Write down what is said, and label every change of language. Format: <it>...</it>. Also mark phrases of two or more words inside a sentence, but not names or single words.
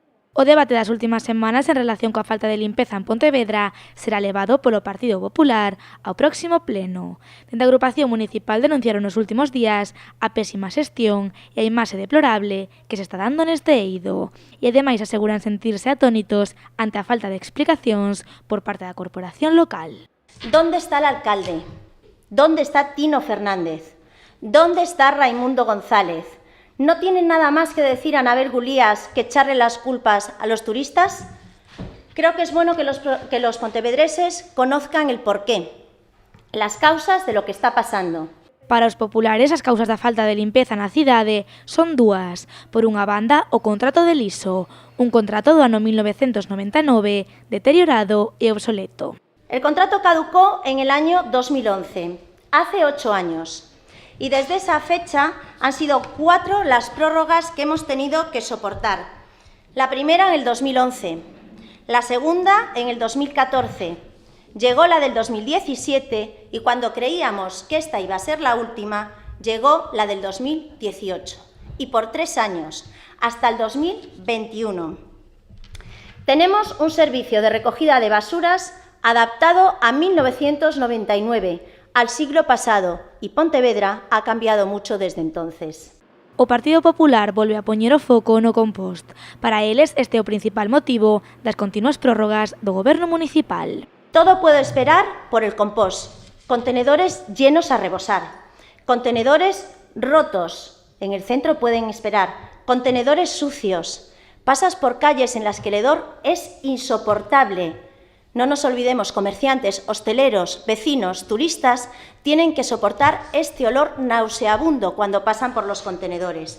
<gl>O debate das últimas semanas en relación coa falta de limpeza en Pontevedra será levado polo Partido Popular ao próximo pleno. Dende a agrupación municipal denunciaron nos últimos días a pésima xestión e a imaxe deplorable que se está dando neste eido. E ademais aseguran sentirse atónitos ante a falta de explicacións por parte da corporación local.</gl> <es>¿Dónde está el alcalde? ¿Dónde está Tino Fernández? ¿Dónde está Raimundo González? ¿No tienen nada más que decir a Anabel Gulías que echarle las culpas a los turistas? Creo que es bueno que los pontevedreses conozcan el porqué, las causas de lo que está pasando. Para os populares, as causas da falta de limpeza na cidade son dúas. Por unha banda, o contrato de liso, un contrato do ano 1999, deteriorado e obsoleto. El contrato caducó en el año 2011, hace 8 años. Y desde esa fecha han sido 4 las prórrogas que hemos tenido que soportar. La primera en el 2011, la segunda en el 2014, llegó la del 2017 y cuando creíamos que esta iba a ser la última, llegó la del 2018 y por 3 años, hasta el 2021. Tenemos un servicio de recogida de basuras adaptado a 1999, al siglo pasado, y Pontevedra ha cambiado mucho desde entonces.</es> <gl>O Partido Popular volve a poñer o foco no compost. Para eles, este é o principal motivo das continuas prórrogas do goberno municipal.</gl> <es>Todo puede esperar por el compost. Contenedores llenos a rebosar. Contenedores rotos. En el centro pueden esperar. Contenedores sucios. Pasas por calles en las que el hedor es insoportable. No nos olvidemos, comerciantes, hosteleros, vecinos, turistas, tienen que soportar este olor nauseabundo cuando pasan por los contenedores.</es>